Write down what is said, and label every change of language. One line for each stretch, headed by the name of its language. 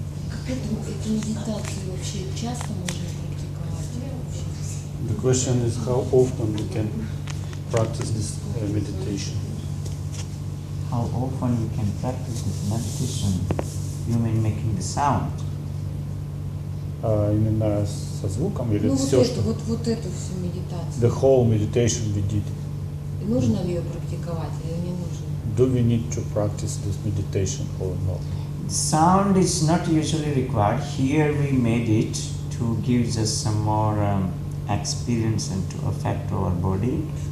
Russian: Как эту медитацию вообще часто можно практиковать?
English: The question is how often we can practice this meditation. How often you can practice this meditation? You mean making the sound?
Russian: Именно со звуком или Ну вот все, эту, что... вот эту всю медитацию.
English: The whole meditation we did.
Russian: Нужно ли ее практиковать или не нужно?
English: Do we need to practice this meditation or not? Sound is not usually required. Here we made it to give us some more experience and to affect our body.